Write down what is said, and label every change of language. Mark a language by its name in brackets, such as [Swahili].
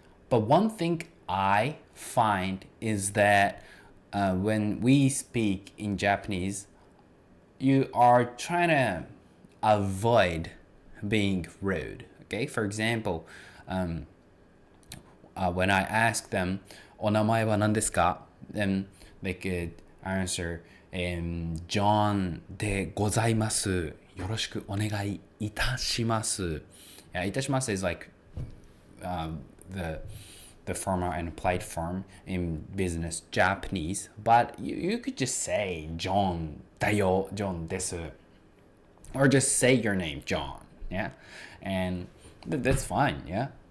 [English] But one thing I find is that when we speak in Japanese, you are trying to avoid being rude. Okay, for example, when I ask them, [Japanese] お名前は何ですか? [English] Then they could answer, John [Japanese] でございます。よろしくお願いいたします。 [English] Yeah, [Japanese] いたします [English] is like the formal and polite form in business Japanese, but you could just say John [Japanese] だよ, [English] John [Japanese] です. [English] Or just say your name, John, yeah? And that's fine, yeah?